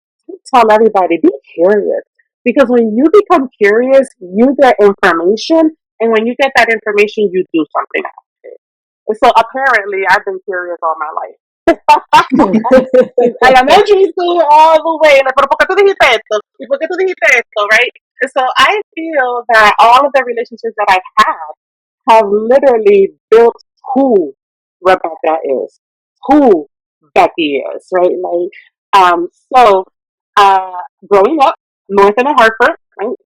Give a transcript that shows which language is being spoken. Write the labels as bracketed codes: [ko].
[en] I tell everybody, be curious. Because when you become curious, you get information. And when you get that information, you do something about it. And so apparently, I've been curious all my life. Elementary school all the way. [es] Pero ¿por qué tú dijiste esto? ¿Y por qué tú dijiste esto? [en] Right? And so I feel that all of the relationships that I've had have literally built who Rebecca is, who Becky is, right? So growing up north in Hartford, right?